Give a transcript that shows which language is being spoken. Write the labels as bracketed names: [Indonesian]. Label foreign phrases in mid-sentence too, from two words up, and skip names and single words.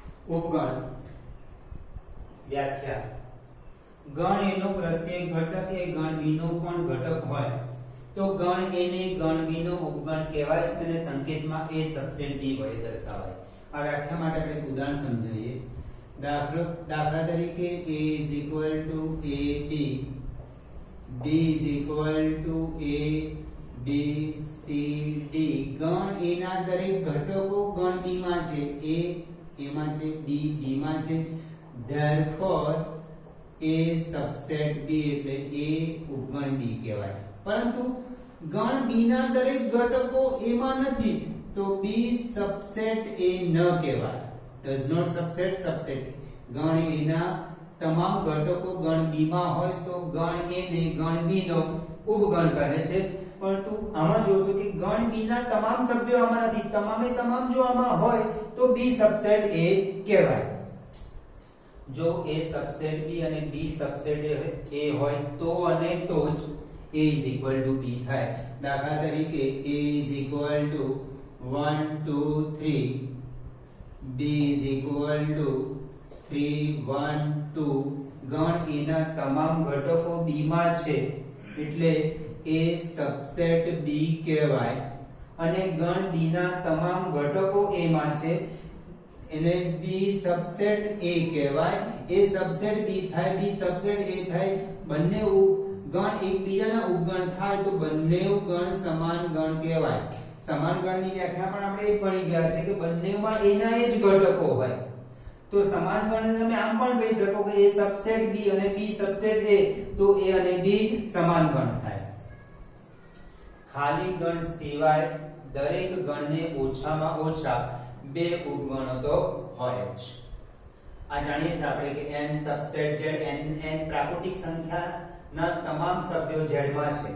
[Gujarati] ઉપગણ વ્યાખ્યા ગણ એનો પ્રત્યેક ઘટક એ ગણ બી નો પણ ઘટક હોય તો ગણ એ ને ગણ બી નો ઉપગણ કહેવાય છે અને સંકેતમાં [English] a subset b [Gujarati] વડે દર્શાવાય. આ વ્યાખ્યા માટે આપણે એક ઉદાહરણ સમજાવીએ. દાખલા તરીકે [English] a is equal to ab, b is equal to a b c d. [Gujarati] ગણ a ના દરેક ઘટકો ગણ b માં છે, a માં છે, b માં છે. [English] therefore a subset b [Gujarati] એટલે a ઉપગણ b કહેવાય. પરંતુ ગણ b ના દરેક ઘટકો a માં નથી તો [English] b subset a [Gujarati] ન કહેવાય. [English] does not subset subset. [Gujarati] ગણ a ના તમામ ઘટકો ગણ b માં હોય તો ગણ a ને ગણ b નો ઉપગણ કહે છે. પરંતુ આમાં જોજો કે ગણ b ના તમામ સભ્યો આમાં નથી, તમામે તમામ જો આમાં હોય તો [English] b subset a [Gujarati] કહેવાય. જો [English] a subset b [Gujarati] અને [English] b subset a [Gujarati] હોય તો અને તો જ [English] a is equal to b [Gujarati] થાય. દાખલા તરીકે [English] a is equal to 1 2 3, b is equal to 3 1 2. [Gujarati] ગણ a ના તમામ ઘટકો b માં છે એટલે [English] a subset b [Gujarati] કહેવાય અને ગણ b ના તમામ ઘટકો a માં છે એટલે [English] b subset a [Gujarati] કહેવાય. [English] a subset b થાય, b subset a થાય. [Gujarati] બંને ગણ એકબીજાના ઉપગણ થાય તો બંને ગણ સમાન ગણ કહેવાય. સમાન ગણની વ્યાખ્યા પણ આપણે એક ભણી ગયા છે કે બંનેમાં a ના એ જ ઘટકો હોય. તો સમાન ગણને તમે આમ પણ કહી શકો કે [English] a subset b [Gujarati] અને [English] b subset a, [Gujarati] તો a અને b સમાન ગણ થાય. ખાલી ગણ સિવાય દરેક ગણને ઓછામાં ઓછા બે ઉપગણો તો હોય જ. આ જાણીએ છીએ આપણે કે [English] n subset z, [Gujarati] n પ્રાકૃતિક સંખ્યાના તમામ સભ્યો z માં છે.